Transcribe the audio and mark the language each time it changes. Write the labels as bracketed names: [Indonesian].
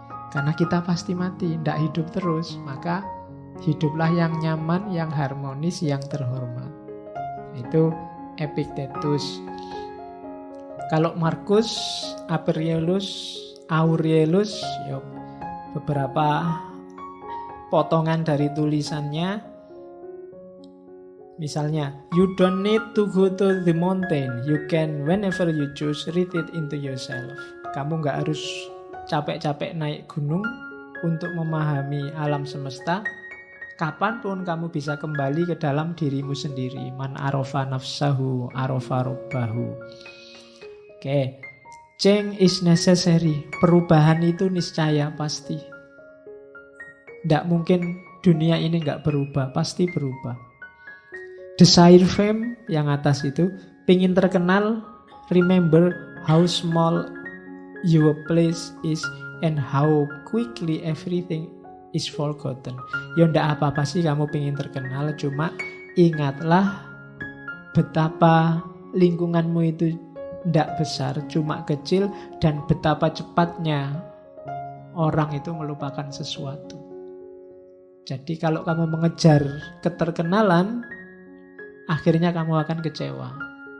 [Indonesian] Karena kita pasti mati, tidak hidup terus. Maka hiduplah yang nyaman, yang harmonis, yang terhormat. Itu Epictetus. Kalau Marcus Aurelius, beberapa potongan dari tulisannya. [English] Misalnya, you don't need to go to the mountain. You can, whenever you choose, read it into yourself. [Indonesian] Kamu nggak harus capek-capek naik gunung untuk memahami alam semesta. Kapanpun kamu bisa kembali ke dalam dirimu sendiri. [Arabic] Man arofa nafsahu, arofa robbahu. Oke. [English] Change is necessary. [Indonesian] Perubahan itu niscaya, pasti. Tidak mungkin dunia ini nggak berubah. Pasti berubah. [English] Desire fame, [Indonesian] yang atas itu. Pingin terkenal, [English] remember how small your place is and how quickly everything is forgotten. [Indonesian] Ya ndak apa-apa sih kamu pengen terkenal, cuma ingatlah betapa lingkunganmu itu ndak besar, cuma kecil, dan betapa cepatnya orang itu melupakan sesuatu. Jadi kalau kamu mengejar keterkenalan, akhirnya kamu akan kecewa.